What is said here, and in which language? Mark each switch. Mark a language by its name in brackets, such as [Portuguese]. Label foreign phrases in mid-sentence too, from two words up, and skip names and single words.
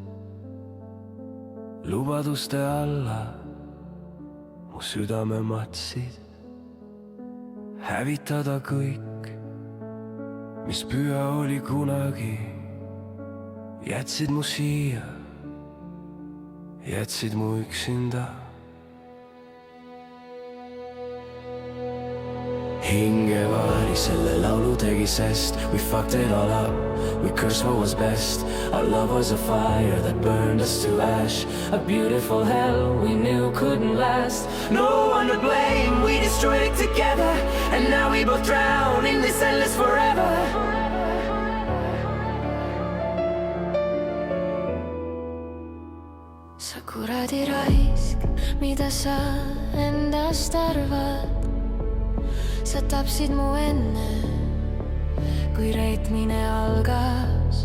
[Estonian] Lubaduste alla mu südame matsid, hävitada kõik, mis püha oli kunagi. Jätsid mu siia, jätsid mu üksinda. Hingevaari selle laulu tegi, sest [English] we fucked it all up. We cursed what was best. Our love was a fire that burned us to ash. A beautiful hell we knew couldn't last. No one to blame, we destroyed it together. And now we both drown in this endless forever. [Estonian] Sa kuradi raisk, mida sa endast arvad? Sa tapsid mu enne, kui reetmine algas.